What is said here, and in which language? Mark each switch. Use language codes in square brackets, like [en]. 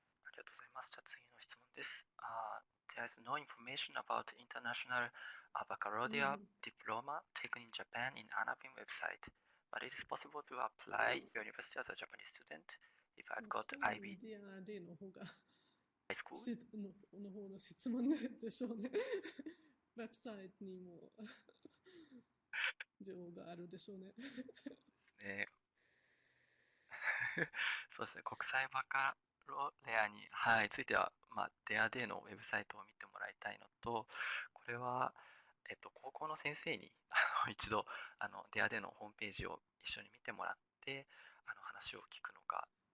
[ja] ありがとうございます。じゃあ次の質問です。 [en] There is no information about international baccalaureate diploma taken in Japan in Anapin website, but it is possible to apply university as a Japanese student if I've got IB [ja] DAD の方が [en] high school. [ja] の方の質問なんでしょうね。ウェブサイトにも情報があるでしょうね。ね、そうですね、国際バカロレアに、はい、ついては、デアデーのウェブサイトを見てもらいたいのと、これは、高校の先生に一度デアデーのホームページを一緒に見てもらって話を聞くのが。